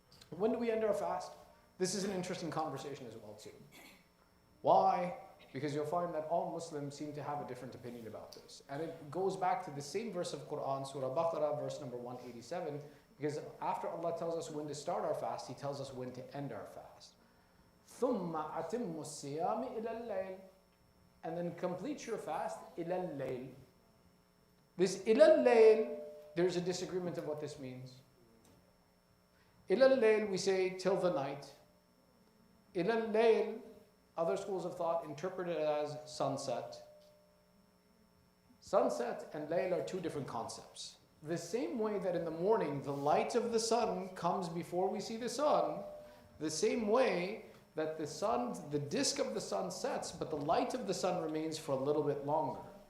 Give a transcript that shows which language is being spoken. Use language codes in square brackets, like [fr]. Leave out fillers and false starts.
[en] When do we end our fast? This is an interesting conversation as well too. Why because you'll find that all Muslims seem to have a different opinion about this. And it goes back to the same verse of Quran, Surah Baqarah, verse number 187, because after Allah tells us when to start our fast, He tells us when to end our fast. [ar] ثُمَّ أَتِمُّ الصِّيَامِ إِلَى اللَّيْلِ, [en] and then complete your fast [ar] إِلَى اللَّيْلِ. [en] This [ar] إِلَى اللَّيْلِ, [en] there's a disagreement of what this means. [ar] إِلَى اللَّيْلِ, [en] we say till the night. إِلَى اللَّيْلِ, other schools of thought interpret it as sunset. Sunset and layl are two different concepts. The same way that in the morning the light of the sun comes before we see the sun, the same way that the sun, the disk of the sun sets, but the light of the sun remains for a little bit longer.